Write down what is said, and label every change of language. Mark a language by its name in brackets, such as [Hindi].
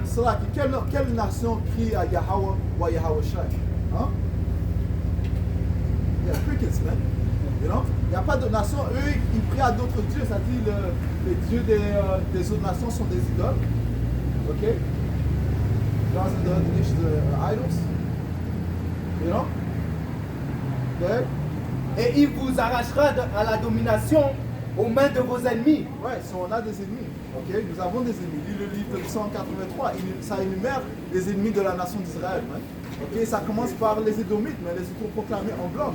[French] C'est là, quelle nation crie à Yahweh ou à Yahweh Shai? Hein? Il y a crickets, man. [English] You know? [French] Il n'y a pas de nation. Eux, ils prient à d'autres dieux. Ça dit les dieux des autres nations sont des idoles. Ok? [English] Gods and the other nations are idols. You know? Okay? [French] Et il vous arrachera à la domination aux mains de vos ennemis. Ouais, so on a des ennemis. Ok? Nous avons des ennemis. Lis le livre de 183. Ça énumère les ennemis de la nation d'Israël. Hein? Ok? Ça commence par les Édomites, mais les autoproclamés en blanc.